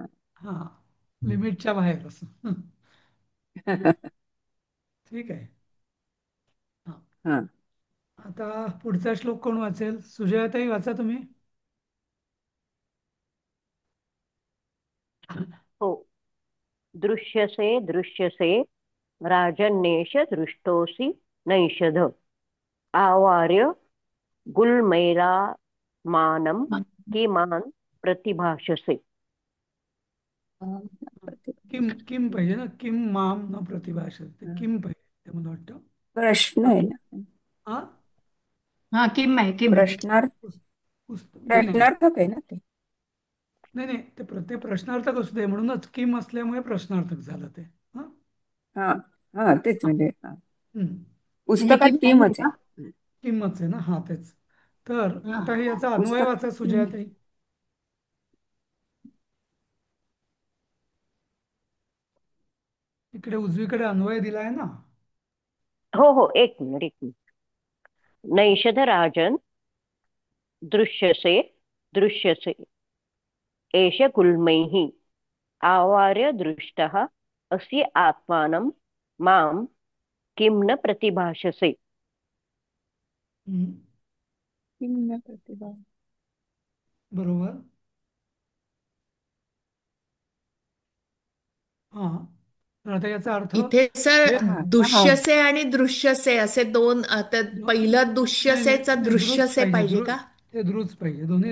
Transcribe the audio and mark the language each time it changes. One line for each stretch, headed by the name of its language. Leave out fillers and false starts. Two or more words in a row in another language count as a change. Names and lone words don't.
Marathi: हा, लिमिटच्या बाहेर असं. ठीक आहे. हा, हा. आता पुढचा श्लोक कोण वाचेल? सुजयाताई वाचा तुम्ही. हो.
Sanskrit: दृश्यसे दृश्यसे राजन्येष दृष्टोऽसि नैषध आवार्य गुल्मैरामानं किमान् प्रतिभाषसे.
Marathi: किम किम पाहिजे ना,
Sanskrit: किम माम न प्रतिभाषते,
Marathi: किम पाहिजे ते मला वाटतं. प्रश्न हा, आहे ना. हा? हा किम आहे किम. प्रश्नार्थ. नाही नाही प्रश्नार्थक आहे ना ते. नाही नाही, ते प्रश्नार्थक असू दे, म्हणूनच किम असल्यामुळे प्रश्नार्थक झालं ते. हा. हा हा तेच म्हणजे हा. हम्म. म्हणजे पुस्तकात किम नाही आहे किमच आहे. का? किंमतच आहे ना, हा तेच. तर हा. आता हे याचा अन्वय पुस्तकात वाचा किम. सुजयाताई. इकडे उजवीकडे अन्वय दिलाय ना. हो हो, एक मिनिट एक मिनिट.
Sanskrit: नैषध राजन दृश्यसे दृश्यसे एष गुल्मैः आवार्य दृष्टः असि आत्मानं मां किं न प्रतिभाषसे. हम्म. किम न प्रतिभा.
Marathi: बरोबर. हा, तर आता याचा अर्थ इथे सर हे पहा पहा. दुष्यसे आणि दृश्यसे असे दोन, आता दो- पहिलं नाही नाही दुष्यसेचा नाही, द्रुच दृश्यसे पाहिजे, पाहिजे का? ते द्रुच पाहिजे, दोन्ही